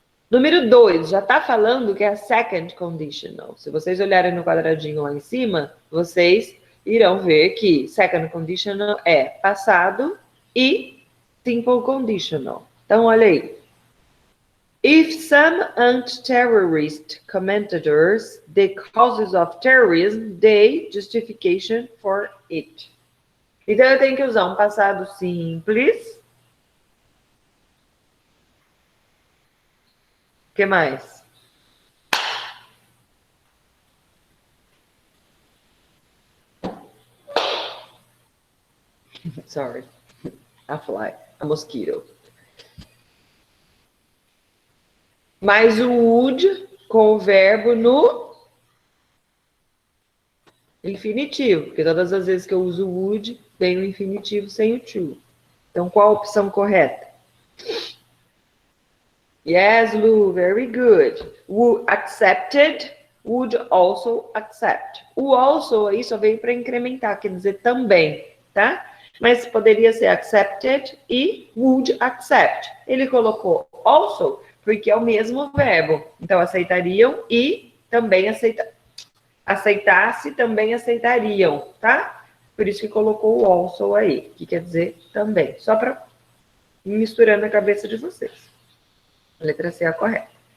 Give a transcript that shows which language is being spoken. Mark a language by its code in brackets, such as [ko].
[pt] Número 2, já tá falando que é a second conditional. Se vocês olharem no quadradinho lá em cima, vocês irão ver que second conditional é passado e simple conditional. Então, olha aí. [en] If some anti-terrorist commentators the causes of terrorism, they justification for it. [pt] Então, eu tenho que usar um passado simples. O que mais? [en] Sorry. A fly. A mosquito. [pt] Mais o would com o verbo no infinitivo. Porque todas as vezes que eu uso would, vem o infinitivo sem o to. Então, qual a opção correta? [en] Yes, Lu, very good. Accepted, would also accept. [pt] O also aí só veio para incrementar, quer dizer também, tá? mas poderia ser accepted e would accept. Ele colocou also, porque é o mesmo verbo. Então, aceitariam e também aceitasse, também aceitariam, tá? Por isso que colocou o also aí, que quer dizer também. Só para misturando a cabeça de vocês. A letra C é a correta.